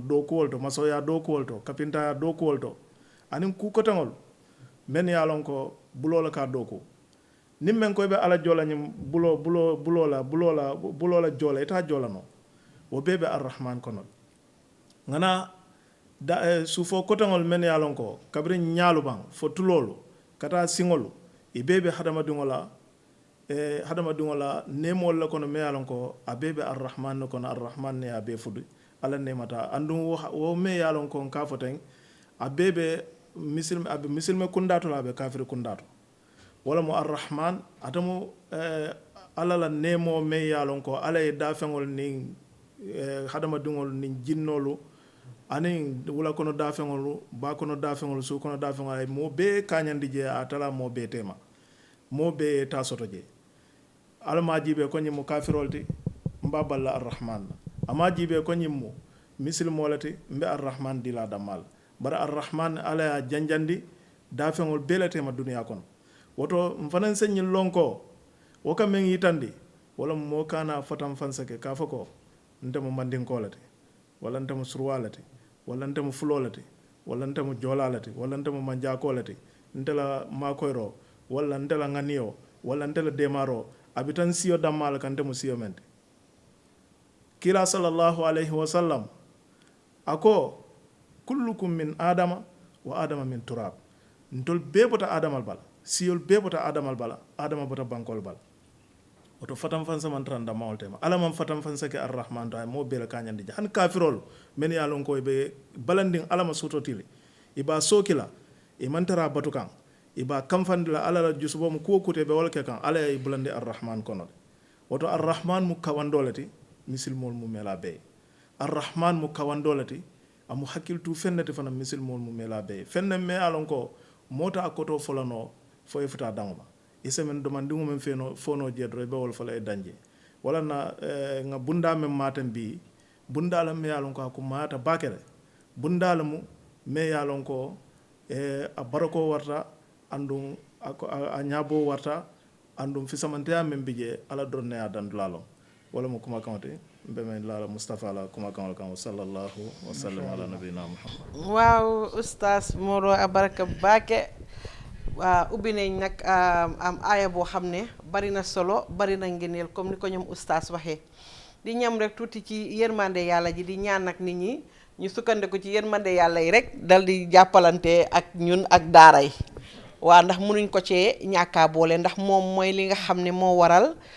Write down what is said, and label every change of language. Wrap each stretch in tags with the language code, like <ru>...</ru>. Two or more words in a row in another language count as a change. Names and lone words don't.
<man>do ko wolto masoya do ko wolto kapinta do ko wolto anin ku ko tangol men ya lon ko bulo la ka do ko nimmen ko be ala jola nyim bulo la jola ita jola no wo bebe arrahman kono ngana da sufo kotangol men ya lon ko kabri nyaalu bang fo tulolu kata singolu e bebe hadama dingola nemol la kono me ya lon ko abebe arrahman kono arrahman ne abe fudu ala ne mata andu wo me ya lon ko ka foten abebe misilme kundato la be kafir kundato wala mo arrahman atamu ala la nemo me ya lon ko ala e dafengol ni hadama dingol ni jinnolu ani wala kono dafengol ba kono dafengol su kono dafengol mo be kanyandi je atala mo be tema mo be ta soto je alma jibe ko nyimo kafirolti mbaballa arrahman ama jibe ko nyimo misil molati mbe arrahman dila damal bara arrahman ala janjandi dafengol belate ma duniya kono woto mfanan senyi lonko woka men yitandi wala mo kana fatam fansake ka fako ntamo mandin kolate wala ntamo surwalate wala ntamo fulolate wala ntamo jolalate wala ntamo manja kolate ntela makoyro wala ntela nganiyo wala ntela demaro abitan siyo damal kan ntamo siyo mente kila</man> <ar>صلى الله عليه وسلم</ar> <man>ako</man> <ar>كلكم من آدم وآدم من تراب</ar> <man>ntol bebota adamal bala siyol bebota adamal bala adama bota bankol bala oto fatam fansa man tranda mawltema ala man fatam fansa ke arrahman ta mo bela kanyandi han kafirol men ya lon ko be balanding ala ma sototile iba sokila e mantara batukan iba kamfandila ala la jusubo mo ko kute be wolke kan ala e bulande arrahman kono oto arrahman mu kawandolati misilmol mu mela be arrahman mu kawandolati amu hakiltu fennete fana misilmol mu mela be fenne me alon ko mota akoto folano fo e futa dangoma isamen domandingo men feno fono jedro be wol fala e danje wala na nga bunda men matam bi bundala me yalon ko ko mata bakere bundala mu me yalon ko a barako warta andum a nyabo warta andum fi samantea men bije ala donne adan lalo wala mo kuma kamate be men lala mustafa la kuma kan</man> <ar>صلى الله وسلم على نبينا محمد</ar> <wo>waaw oustaz Moro abaraka bake ubbi nañ nag am aaya boo xam ne bari na solo bari na ngeneel comme ni ko ñoom oustaz waxee di ñam rek tuuti ci yërmande yàlla ji di ñaan nag nit ñi ñu sukkandiku ci yërmande yàlla yi rek dal di jàppalante ak ñun ak daara yi waa ndax mënuñ ko cee ñàkkaa boole ndax moom mooy li nga xam ne moo waral</wo>